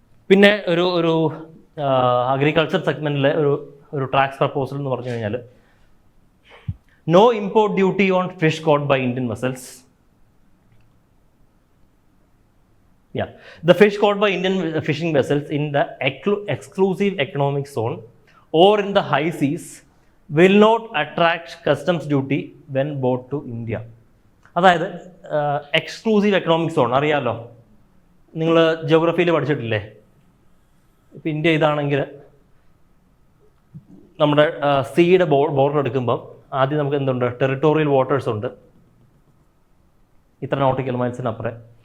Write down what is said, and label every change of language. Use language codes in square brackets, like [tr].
[ml] പിന്നെ ഒരു അഗ്രികൾച്ചർ സെഗ്മെൻറ്റിലെ ഒരു ടാക്സ് പ്രപ്പോസൽ എന്ന് പറഞ്ഞു കഴിഞ്ഞാൽ, [en] No import duty on fish caught by Indian vessels. Yeah, the fish caught by Indian fishing vessels in the exclusive economic zone or in the high seas will not attract customs duty when brought to India. [ml] അതായത് exclusive economic zone അറിയാമല്ലോ, നിങ്ങൾ ജിയോഗ്രഫിയിൽ പഠിച്ചിട്ടില്ലേ? ഇപ്പോൾ India ഇതാണെങ്കിൽ നമ്മുടെ സീയുടെ border എടുക്കുമ്പം ആദ്യം നമുക്ക് എന്തുണ്ട്? ടെറിട്ടോറിയൽ വാട്ടേഴ്സ് ഉണ്ട്, ഇത്ര നോട്ടിക്കൽ മൈൽസിനപ്പുറം.